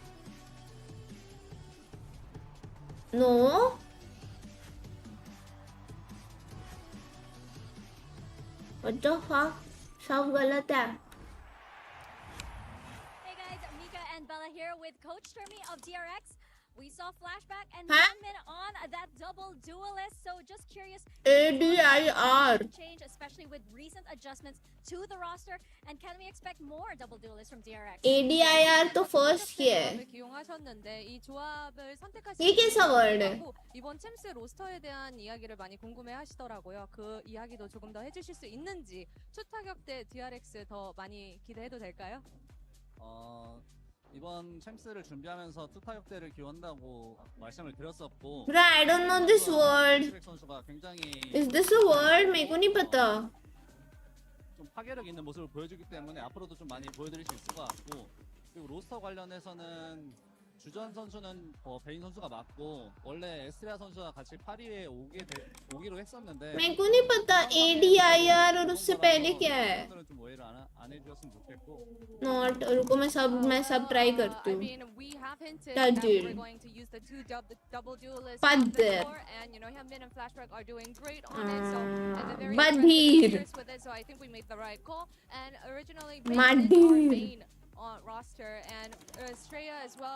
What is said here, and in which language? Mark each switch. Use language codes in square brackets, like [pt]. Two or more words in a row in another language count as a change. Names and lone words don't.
[en] No. What the fuck? [hi] सब गलत है. [en] Hey guys, Mika and Bella here with Coach Termi of DRX. We saw flashback and Huh? Min on that double duelist. So just curious. ADIR. Change, especially with recent adjustments to the roster. And can we expect more double duelists from DRX? [hi] ADIR तो first ही है. [ko] 기용하셨는데 이 조합을 선택하신 [hi] ये कैसा word है? [ko] 이번 챔스 로스터에 대한 이야기를 많이 궁금해하시더라고요. 그 이야기도 조금 더 해주실 수 있는지. 추타격 대 DRX 더 많이 기대해도 될까요? 이번 챔스를 준비하면서 투타격대를 기원한다고 말씀을 드렸었고. [en] Bro, I don't know this word. [ko] 선수가 굉장히 [en] Is this a word? [hi] मेरे को नहीं पता. [ko] 좀 파괴력 있는 모습을 보여주기 때문에 앞으로도 좀 많이 보여드릴 수 있을 것 같고, 그리고 로스터 관련해서는 주전 선수는 베인 선수가 맞고 원래 에스트레아 선수와 같이 파리에 오기로 했었는데 [hi] मेरे को नहीं पता ADIR और उससे पहले क्या है. [ko] 좀 오해를 안 해주셨으면 좋겠고. [en] Not. [hi] रुको मैं सब try करती [en] I [hi] हूँ. [en] mean, we have hinted That that dude. we're going to use the double duelists But on the there. floor, and you know, Hyunbin and Flashback are doing great on it. So and they're very But aggressive and here. fierce with it. So I think we made the right call. And originally, Bane But is our here. main roster, and Straya as well.